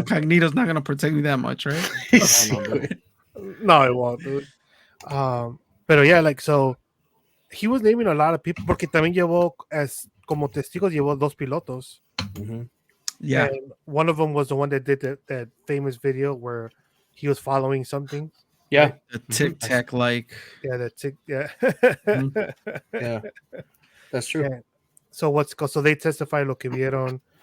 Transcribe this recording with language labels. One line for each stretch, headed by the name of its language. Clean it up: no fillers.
English: Incognito's not gonna protect me that much, right?
Spanish: sí, no, güey.
English: no, it won't, dude. Pero yeah, like so, he was naming a lot of people porque también llevó como testigos llevó 2 pilotos. Mhm. Yeah. And one of them was the one that did that famous video where he was following something. Yeah. The Tic Tac like. Yeah, yeah. Yeah. That's true. Yeah. So they testified lo que vieron.